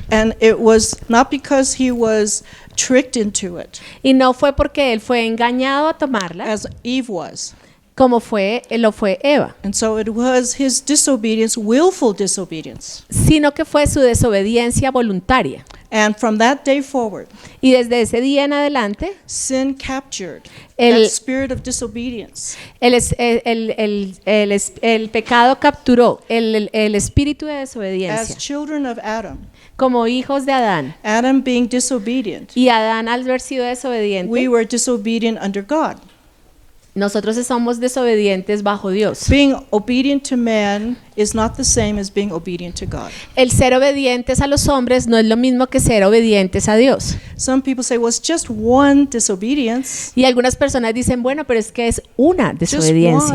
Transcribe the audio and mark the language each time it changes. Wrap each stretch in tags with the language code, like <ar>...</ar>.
<en>And it was not because he was tricked into it,</en> <es>Y no fue porque él fue engañado a tomarla,</es> <en>as Eve was.</en> <es>como lo fue Eva,</es> <en>And so it was his disobedience, willful disobedience.</en> <es>sino que fue su desobediencia voluntaria.</es> <en>And from that day forward,</en> <es>Y desde ese día en adelante,</es> <en>sin captured</en> <es>El-</es> <en>that spirit of disobedience.</en> <es>el pecado capturó el espíritu de</es> <en>As</en> <es>desobediencia.</es> <en>children of Adam,</en> <es>Como hijos de Adán,</es> <en>Adam being disobedient,</en> <es>y Adán al haber sido desobediente,</es> <en>we were disobedient under God.</en> <es>nosotros somos desobedientes bajo Dios.</es> <en>Being obedient to man is not the same as being obedient to God.</en> <es>El ser obedientes a los hombres no es lo mismo que ser obedientes a Dios.</es> <en>Some people say, well, it's just one disobedience,</en> <es>Y algunas personas dicen, bueno, pero es que es una desobediencia,</es>